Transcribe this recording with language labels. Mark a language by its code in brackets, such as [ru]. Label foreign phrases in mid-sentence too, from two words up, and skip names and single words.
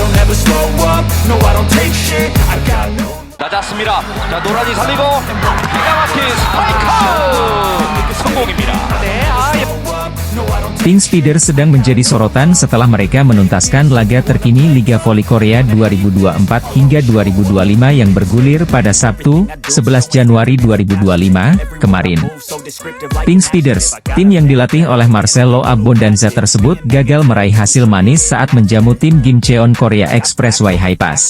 [en] never slow up, no I don't take shit, I got no. [ko] 낮았습니다. 자, 노란이 살리고 기가 막힌 스파이크 성공입니다. [id] Pink Speeders sedang menjadi sorotan setelah mereka menuntaskan laga terkini Liga Voli Korea 2024 hingga 2025 yang bergulir pada Sabtu, 11 Januari 2025, kemarin. Pink Speeders, tim yang dilatih oleh Marcelo Abondanza tersebut gagal meraih hasil manis saat menjamu tim Gimcheon Korea Expressway Hi-Pass.